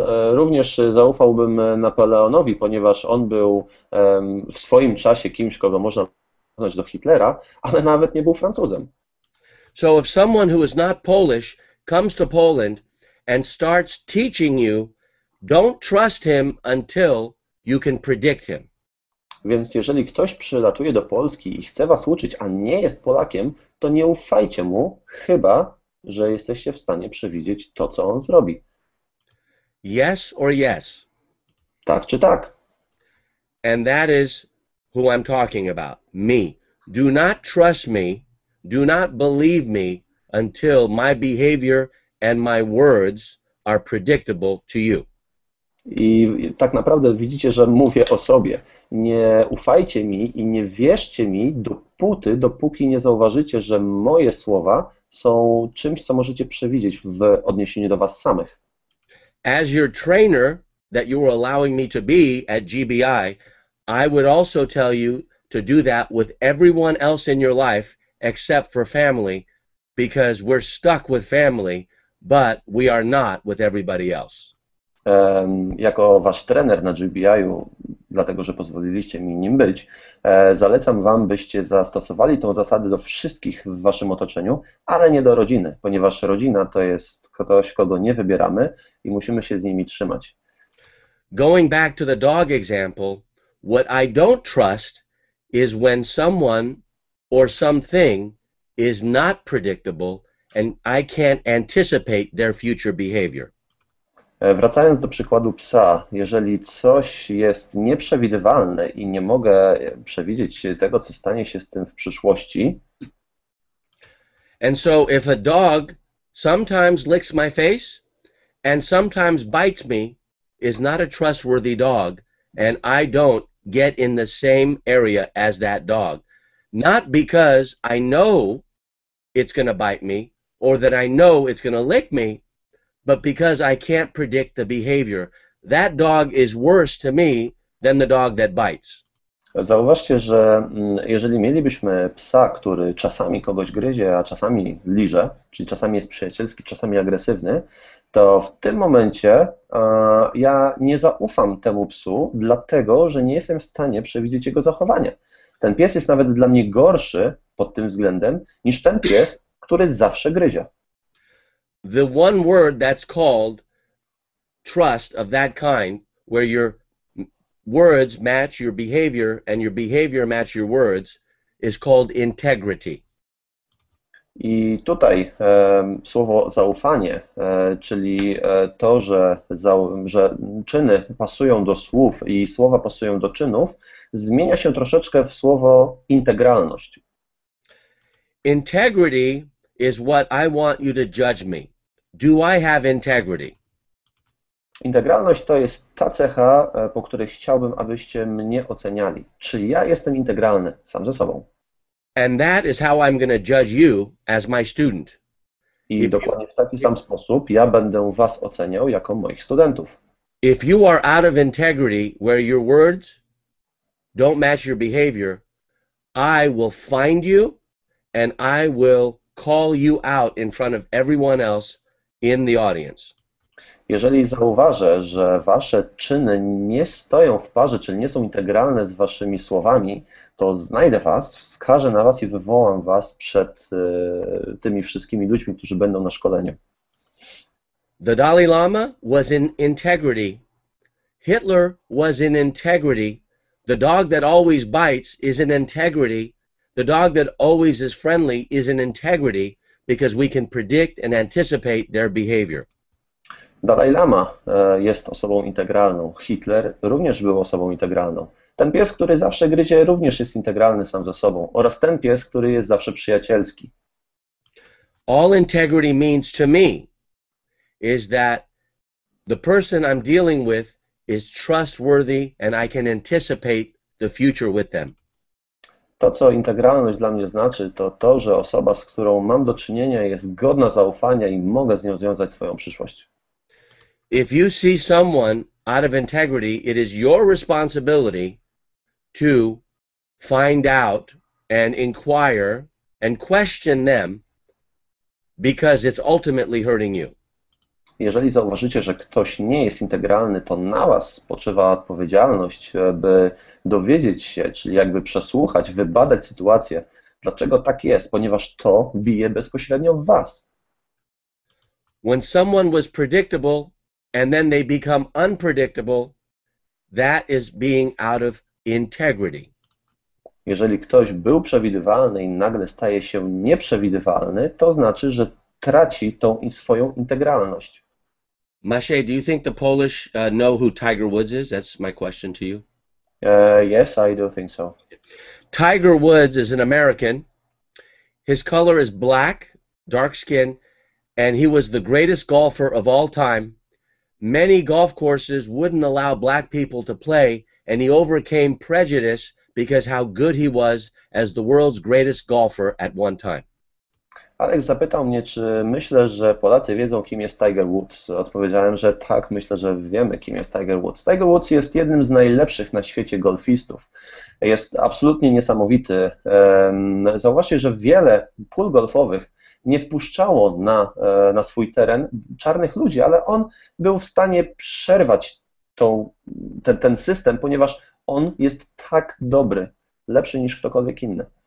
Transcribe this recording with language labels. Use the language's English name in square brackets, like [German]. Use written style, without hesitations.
[Polish] Również zaufałbym Napoleonowi, ponieważ on był w swoim czasie kimś, kogo można porównać do Hitlera, ale nawet nie był Francuzem. [English] So if someone who is not Polish comes to Poland and starts teaching you, don't trust him until you can predict him. [Polish] Więc jeżeli ktoś przylatuje do Polski i chce was uczyć, a nie jest Polakiem, to nie ufajcie mu, chyba że jesteście w stanie przewidzieć to, co on zrobi. [English] Yes or yes. [Polish] Tak czy tak. [English] And that is who I'm talking about, me. Do not trust me, do not believe me until my behavior and my words are predictable to you. [Polish] I tak naprawdę widzicie, że mówię o sobie. Nie ufajcie mi i nie wierzcie mi dopóki nie zauważycie, że moje słowa są czymś, co możecie przewidzieć w odniesieniu do was samych. [English] As your trainer that you were allowing me to be at GBI, I would also tell you to do that with everyone else in your life except for family, because we're stuck with family, but we are not with everybody else. [Polish] Jako wasz trener na GBI-u, dlatego że pozwoliliście mi nim być, zalecam wam, byście zastosowali tą zasadę do wszystkich w waszym otoczeniu, ale nie do rodziny, ponieważ rodzina to jest ktoś, kogo nie wybieramy i musimy się z nimi trzymać. [English] Going back to the dog example, what I don't trust is when someone or something is not predictable and I can't anticipate their future behavior. [Polish] Wracając do przykładu psa, jeżeli coś jest nieprzewidywalne i nie mogę przewidzieć tego, co stanie się z tym w przyszłości. [English] And so if a dog sometimes licks my face and sometimes bites me, is not a trustworthy dog, and I don't get in the same area as that dog. Not because I know it's going to bite me or that I know it's going to lick me, but because I can't predict the behavior. That dog is worse to me than the dog that bites. [Polish] Zauważcie, że jeżeli mielibyśmy psa, który czasami kogoś gryzie, a czasami liże, czyli czasami jest przyjacielski, czasami agresywny, to w tym momencie ja nie zaufam temu psu, dlatego że nie jestem w stanie przewidzieć jego zachowania. Ten pies jest nawet dla mnie gorszy pod tym względem niż ten pies, który zawsze gryzie. [English] The one word that's called trust of that kind, where your words match your behavior and your behavior match your words, is called integrity. [Polish] I tutaj słowo zaufanie, czyli to, że czyny pasują do słów i słowa pasują do czynów, zmienia się troszeczkę w słowo integralność. [English] Integrity is what I want you to judge me. Do I have integrity? [Polish] Integralność to jest ta cecha, po której chciałbym, abyście mnie oceniali. Czy ja jestem integralny sam ze sobą? [English] And that is how I'm going to judge you as my student. [Polish] I dokładnie w taki sam sposób ja będę was oceniał jako moich studentów. [English] If you are out of integrity, where your words don't match your behavior, I will find you and I will call you out in front of everyone else in the audience. [Polish] Jeżeli zauważę, że wasze czyny nie stoją w parze, czyli nie są integralne z waszymi słowami, to znajdę was, wskażę na was i wywołam was przed tymi wszystkimi ludźmi, którzy będą na szkoleniu. [English] The Dalai Lama was in integrity. Hitler was in integrity. The dog that always bites is in integrity. The dog that always is friendly is in integrity because we can predict and anticipate their behavior. [Polish] Dalai Lama jest osobą integralną. Hitler również był osobą integralną. Ten pies, który zawsze gryzie, również jest integralny sam ze sobą. Oraz ten pies, który jest zawsze przyjacielski. [English] All integrity means to me is that the person I'm dealing with is trustworthy and I can anticipate the future with them. [Polish] To, co integralność dla mnie znaczy, to to, że osoba, z którą mam do czynienia, jest godna zaufania i mogę z nią związać swoją przyszłość. [English] If you see someone out of integrity, it is your responsibility to find out and inquire and question them because it's ultimately hurting you. [Polish] Jeżeli zauważycie, że ktoś nie jest integralny, to na was spoczywa odpowiedzialność, by dowiedzieć się, czyli jakby przesłuchać, wybadać sytuację, dlaczego tak jest, ponieważ to bije bezpośrednio w was. [English] When someone was predictable and then they become unpredictable, that is being out of integrity. [Polish] Jeżeli ktoś był przewidywalny i nagle staje się nieprzewidywalny, to znaczy, że traci tą swoją integralność. [English] Maciej, do you think the Polish know who Tiger Woods is? That's my question to you. Yes, I do think so. Tiger Woods is an American. His color is black, dark skin, and he was the greatest golfer of all time. Many golf courses wouldn't allow black people to play, and he overcame prejudice because how good he was as the world's greatest golfer at one time. [Polish] Alex zapytał mnie, czy myślę, że Polacy wiedzą, kim jest Tiger Woods. Odpowiedziałem, że tak, myślę, że wiemy, kim jest Tiger Woods. Tiger Woods jest jednym z najlepszych na świecie golfistów. Jest absolutnie niesamowity. Zauważcie, że wiele pól golfowych nie wpuszczało na swój teren czarnych ludzi, ale on był w stanie przerwać ten system, ponieważ on jest tak dobry, lepszy niż ktokolwiek inny.